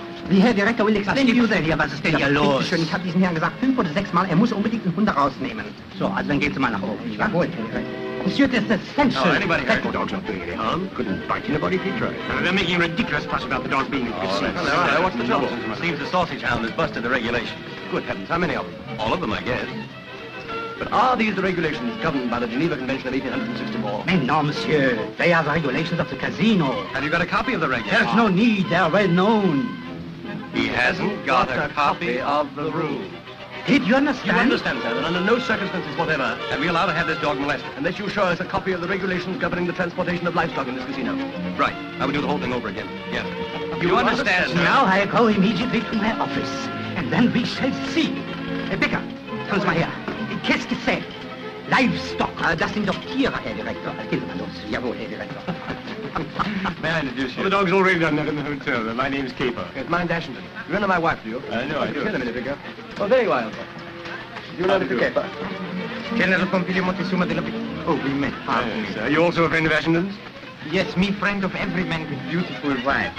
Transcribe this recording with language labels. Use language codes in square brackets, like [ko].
[de] Die Herr Direktor [en] will explain to you then, [de] ja, was ist denn hier los? Schön, Ich habe diesen Herrn gesagt 5 oder 6 Mal, er muss unbedingt den Hund rausnehmen. So, also dann gehen Sie mal nach oben. Jawohl, Herr Direktor. [en] Monsieur, this is essential. Oh, anybody hurt The dog's not doing any harm. Couldn't bite anybody if he tried. They're making a ridiculous fuss about the dog being in the casino. Well, what's the trouble? Seems the sausage hound has busted the regulations. Good heavens, how many of them? All of them, I guess. But are these the regulations governed by the Geneva Convention of 1864? [fr] Mais non, monsieur. [en] They are the regulations of the casino. Have you got a copy of the regulations? There's no need. They are well known. He hasn't got a copy of the rules. Did you understand? You understand, sir, that under no circumstances whatever Are we allowed to have this dog molested? unless you show us a copy of the regulations governing the transportation of livestock in this casino. Right. I would do the whole thing over again. Yes. You understand, sir? Now I go immediately to my office, and then we shall see. [de] Becker, kommen Sie mal her. [fr] Qu'est-ce que c'est? Livestock. [de] Das sind doch Tiere, Herr Direktor. Gehen Sie mal los. Jawohl, Herr Direktor. [en] May I introduce you? Well, the dog's already done that in the hotel. My name's Caper. Yes, mine's Ashenden. You know my wife, do you? I know, I do. Tell a minute, Vicar. Oh, very well. You know Mr. Caper? General Pompilio Montezuma della Villa. Oh, we met. Yes, are you also a friend of Ashenden's? Yes, me friend of every man with beautiful wife.